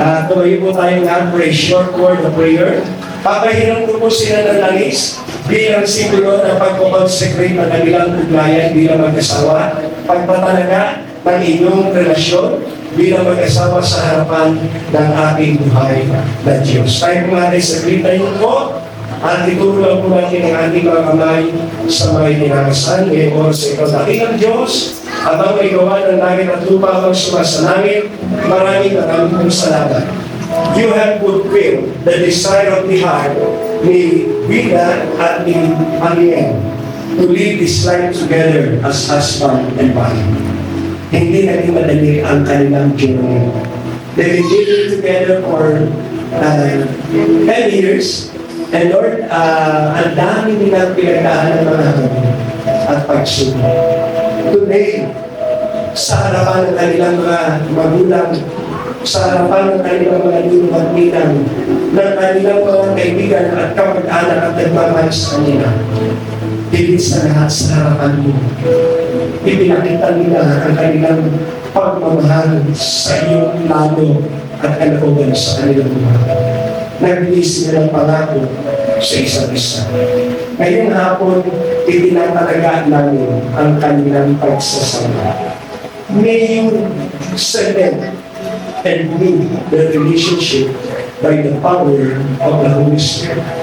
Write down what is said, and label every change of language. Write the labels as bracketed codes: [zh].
[tl] Tumayo po tayo lahat [en] for a short word of prayer. [tl] Papahiram ko po sila ng langis bilang simbolo ng pagkukonsecrate ng kanilang ugnayan bilang mag-asawa, pagpatalaga ng inyong relasyon bilang mag-asawa sa harapan ng ating buhay na Diyos. Tayo po natin sa tayo po at itulong po natin ang ating mga kamay sa mga itinakasan ngayong oras sa ikaw natin ng Diyos at ang may gawa ng langit at lupa ang sumasalangit. Maraming pong salamat. [en] You have fulfilled the desire of the heart [tl] ni Vida at ni Ariel [en] to live this life together as husband and wife. [tl] Hindi naging madali ang kanilang journey. [en] They've been living together for 10 years. And Lord, [tl] ang dami nilang pinagdaan ng mga at pagsubok. Today, sa harapan ng kanilang mga magulang, sa harapan ng kanilang mga ninang, ng kanilang mga kaibigan at kamag-anak at nagmamahal sa kanila. Higit sa lahat sa harapan mo, ipinakita nila ang kanilang pagmamahal sa iyong lalo at kalooban sa kanilang buhay. Nag-release nila ng pangako sa isa't isa. Ngayong hapon, itinatalaga namin ang kanilang pagsasama. [en] May you cement and move the relationship by the power of the Holy Spirit.